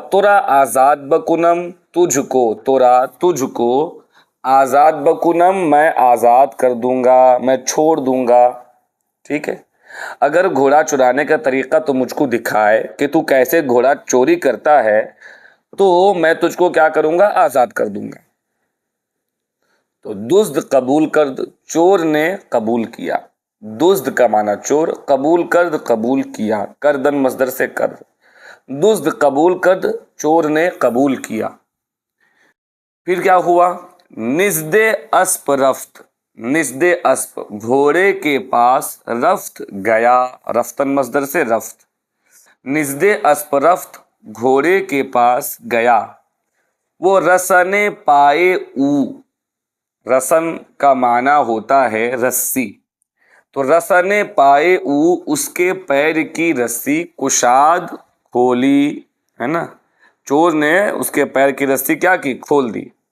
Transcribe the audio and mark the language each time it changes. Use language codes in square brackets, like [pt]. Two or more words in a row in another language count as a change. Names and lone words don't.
[fa] تورا آزاد بکنم [ur] تجھ کو، تورا تجھ کو، [fa] آزاد بکنم [ur] میں آزاد کر دوں گا، میں چھوڑ دوں گا، ٹھیک ہے۔ اگر گھوڑا چرانے کا طریقہ تو مجھ کو دکھائے کہ تو کیسے گھوڑا چوری کرتا ہے، تو میں تجھ کو کیا کروں گا؟ آزاد کر دوں گا۔ تو [fa] دزد قبول کرد، [ur] چور نے قبول کیا، دزد کا معنی چور، [fa] قبول کرد [ur] قبول کیا، کردن مصدر سے کرد، [fa] دزد قبول کرد، [ur] چور نے قبول کیا۔ پھر کیا ہوا؟ [fa] نزد اسپ رفت، نزد اسپ [ur] گھوڑے کے پاس، [fa] رفت گیا، [ur] رفتن مصدر سے رفت، [fa] نزد اسپ رفت [ur] گھوڑے کے پاس گیا، وہ [fa] رسن پائے او، [ur] رسن کا معنی ہوتا ہے رسی، تو [fa] رسن پائے او [ur] اس کے پیر کی رسی، کشاد کھولی، ہے نا، چور نے اس کے پیر کی رسی کیا کی؟ کھول دی۔